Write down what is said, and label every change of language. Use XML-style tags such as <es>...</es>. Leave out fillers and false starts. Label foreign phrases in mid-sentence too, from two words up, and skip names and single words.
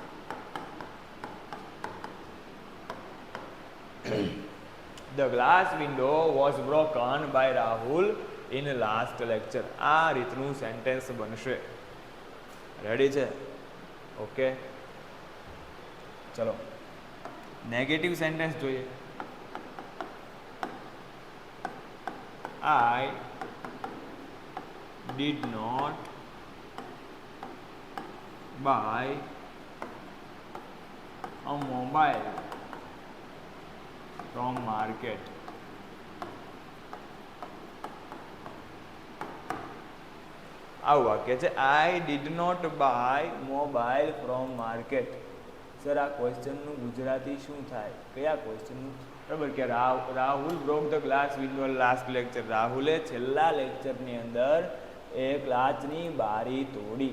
<en>The glass window was broken by Rahul in last lecture.</en> <gu>આ રીતનું સેન્ટેન્સ બનશે. રેડી છે? ઓકે, ચલો</gu> <en>negative sentence</en> <gu>જોઈએ.</gu> <en>I did not buy a mobile from market.</en> <gu>આવું વાક્ય છે,</gu> <en>I did not buy mobile from market.</en> <gu>સર આ ક્વેશ્ચનનું ગુજરાતી શું થાય? કયા ક્વેશ્ચનનું? બરાબર કે</gu> <en>Rahul broke the glass window last lecture.</en> <gu>રાહુલે છેલ્લા લેક્ચરની અંદર એક કાચની બારી તોડી.</gu>